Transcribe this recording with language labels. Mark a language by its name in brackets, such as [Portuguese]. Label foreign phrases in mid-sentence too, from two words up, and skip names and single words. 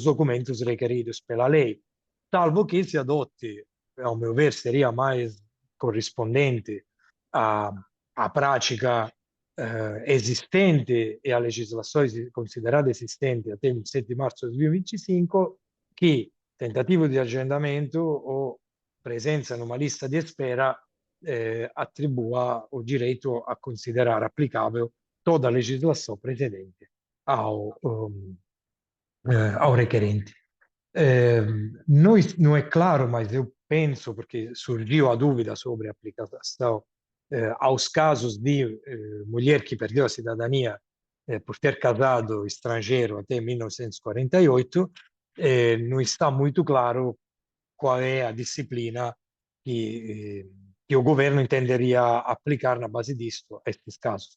[Portuguese] documentos requeridos pela lei, salvo que se adotti, ao meu ver, seria mais corrispondente à prática existente e à legislação considerada existente até 27 de março de 2025, que [Italian] tentativo di [Portuguese] agendamento o presenza numa lista de espera attribua o direito a considerar aplicável toda a legislação precedente ao requerente. Não é claro, mas eu penso, porque surgiu a dúvida sobre a aplicação aos casos de mulher que perdeu a cidadania por ter casado estrangeiro até 1948, não está muito claro qual é a disciplina que o governo entenderia aplicar na base disto a estes casos.